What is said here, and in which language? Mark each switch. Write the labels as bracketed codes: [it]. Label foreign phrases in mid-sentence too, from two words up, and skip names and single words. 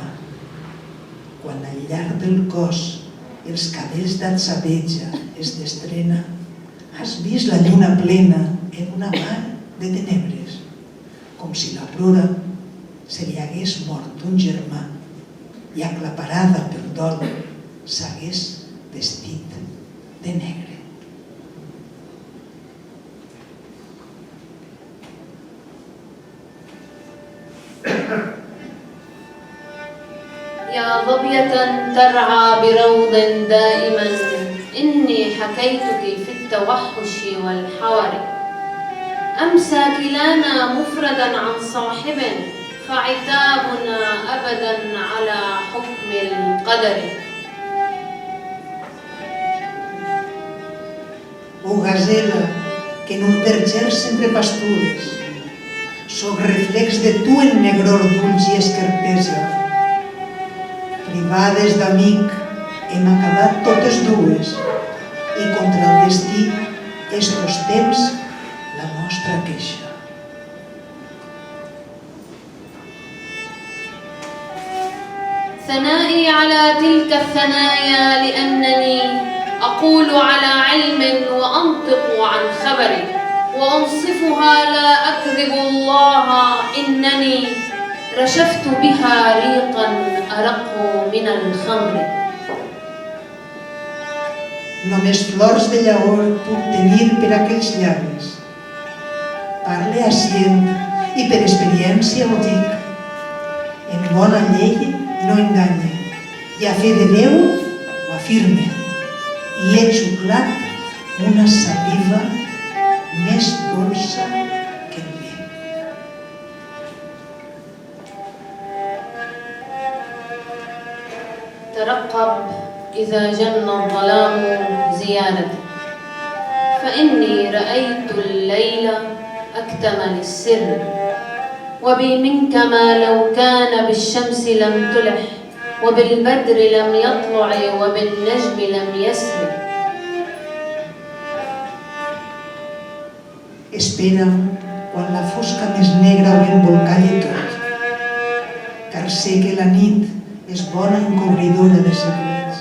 [ca] Quan al llarg del cos els cabells d'atzabeja es destrena, has vist la lluna plena en una mar de tenebres, com si la plora se li hagués mort un germà i aclaparada per dol s'hagués vestit de negre. [ar] يا ظبية ترعى بروض دائما إني حكيتك في التوحش والحور، أمسى كلانا مفردا عن صاحب فعتابنا أبدا على حكم القدر. [ca] Oh gazela, que en un verger sempre pastures, soc reflex de tu en negror d'ulls i esquerpesa. Privades d'amic hem acabat totes dues i contra el destí estos temps la nostra queixa. [ar] ثنائي على تلك الثنايا لأنني أقول على علم وأنطق عن خبر، وأنصفها لا أكذب الله إنني رشفت بها ريقا أرق من الخمر. [ca] Només flors de llaor puc tenir per aquells llavis, Parle acient i per experiència ho dic. En bona llei no enganye, i a fe de Déu ho afirme. I he xuclat una saliva més dolça que el vi. [ar] ترقب إذا جن الظلام زيارتي فإني رأيت الليل أكتمل السر وبي منك ما لو كان بالشمس لم تلح وبالبدر لم يطلع وبالنجم لم يسر. [ca] Espera'm quan la fosca més negra ho embolcalle tot, car sé que la nit és bona encobridora de secrets.